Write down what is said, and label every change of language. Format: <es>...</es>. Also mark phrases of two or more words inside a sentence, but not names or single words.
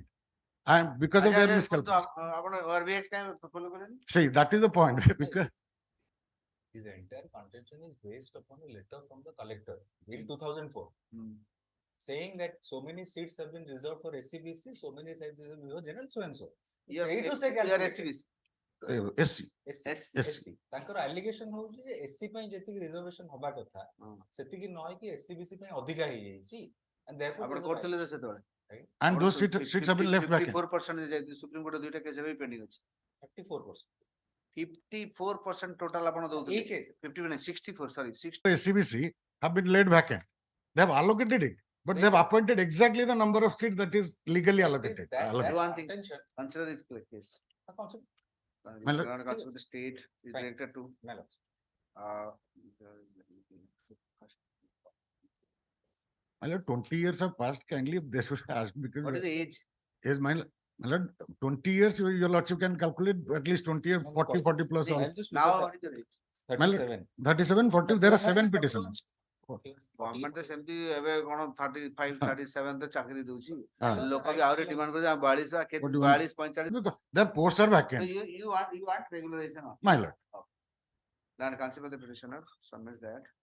<en>And because of their miscalculation. See, that is the point. Because his entire contention is based upon a letter from the collector in 2004, saying that so many seats have been reserved for SCBC, so many seats have been reserved for general so and so. You are SCBC.</en> <or>SC. ତାଙ୍କର allegation ହଉଛି ଯେ SC ପାଇଁ ଯେତିକି reservation ହବା କଥା ସେତିକି ନ ହେଇକି SCBC ପାଇଁ ଅଧିକା ହେଇଯାଇଛି</or> <en>and therefore</en> <or>ଆପଣ କରୁଥିଲେ ତ ସେତେବେଳେ</or> <en>and those seats have been left vacant.</en> <or>54% ସୁପ୍ରିମ କୋର୍ଟ ଦୁଇଟା କେସ୍ ଏବେ ପେଣ୍ଡିଂ ଅଛି</or> <en>54%.</en> <or>54% total ଆପଣ ଦଉଥିଲେ 50 64 sorry 60</or> <en>SCBC have been laid vacant. They have allocated it, but they have appointed exactly the number of seats that is legally allocated. One thing, consider this case. The state is directed to. My lord, 20 years have passed. Kindly, they should ask because. What is the age? Is my lord, 20 years. Your lordship can calculate at least 20 years, 40 plus. Now, what is your age? 37. 37, 40. There are 7 petitions.</en> <or>Government ତ ସେମିତି ଏବେ କଣ 35, 37 ତ ଚାକିରି ଦଉଛି ଲୋକ ବି ଆହୁରି ଡିମାଣ୍ଡ କରୁଛନ୍ତି 42 45</or> <en>their posts are vacant. You want regularization. My lord. Then consider the petitioner submits that.</en>